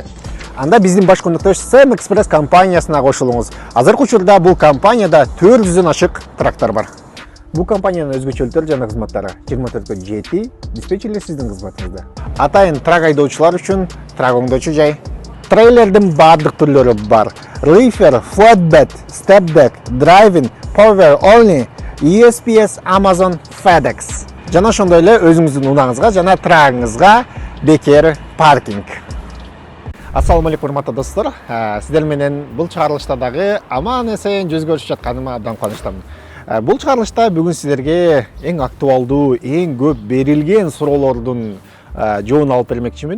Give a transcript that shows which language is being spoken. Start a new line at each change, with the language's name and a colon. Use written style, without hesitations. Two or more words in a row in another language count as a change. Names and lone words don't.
Kyrgyz: Анда биздин баш кондуктош Сэм Экспресс компаниясына кошулуңуз. Азыркы учурда бул компанияда 400дөн ашык трактор бар. Бул компаниянын өзгөчөлүктөрү жана кызматтары 24/7 диспетчерлер сиздин кызматыңызда. Атайын трак айдоочулар үчүн трак оңдоочу жай. Трейлердин баардык түрлөрү бар.
English: Reefer, Flatbed, Stepdeck, Driving, Power Only, USPS, Amazon, FedEx.
Kyrgyz: Жана ошондой эле өзүңүздүн унааңызга жана трагыңызга бекер паркинг. Ассаламу алейкум, урматтуу достор. Сиздер менен бул чыгарылыштардагы аман эсен жүз көрүшүп жатканыма абдан кубанычтамын. Бул чыгарылышта бүгүн сиздерге эң актуалдуу, эң көп берилген суроолордун жообун алып бермекчимин.